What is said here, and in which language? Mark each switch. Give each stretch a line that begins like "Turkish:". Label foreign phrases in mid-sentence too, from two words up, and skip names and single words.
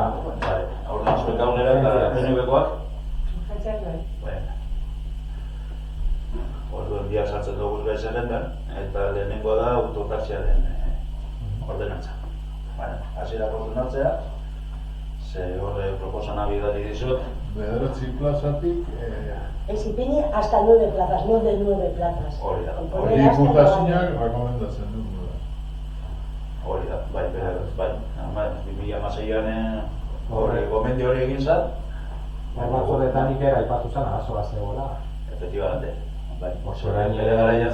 Basque: orduan zuek aurrera eta PNV-koak. Orduan bihar sartzen dugu gai zerrendan, eta lehenengoa da autotaxiaren ordenantza. Hasierako ordenantzea, ze horre proposana bidali dizut. Bederatzi plazatik... Ez ipini
Spanish: hasta 9 plazas, no de 9 plazas.
Basque: Hori da. Hori diputazioak rekomendatzen du. Hori da, bai. 2016an gomendio hori egin zan. Batzordetan ikera aipatu zen arazoa zegoela.
Spanish: Efectivamente. Bai.
Basque: Orain Bere garaian,